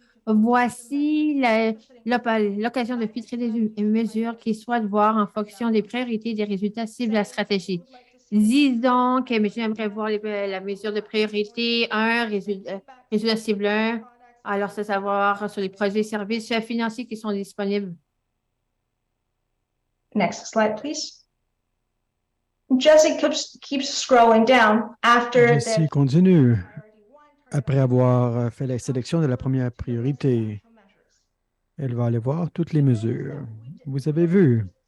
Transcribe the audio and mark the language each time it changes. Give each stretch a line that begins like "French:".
French: Voici l'occasion de filtrer des mesures qui souhaitent voir en fonction des priorités et des résultats cibles de la stratégie. Disons que j'aimerais voir la mesure de priorité 1, résultat cible 1. Alors, c'est savoir sur les produits et services financiers qui sont disponibles.
English: Next slide, please. Jessie keeps scrolling down after
French: Jessie continue. Après avoir fait la sélection de la première priorité, elle va aller voir toutes les mesures. Vous avez vu.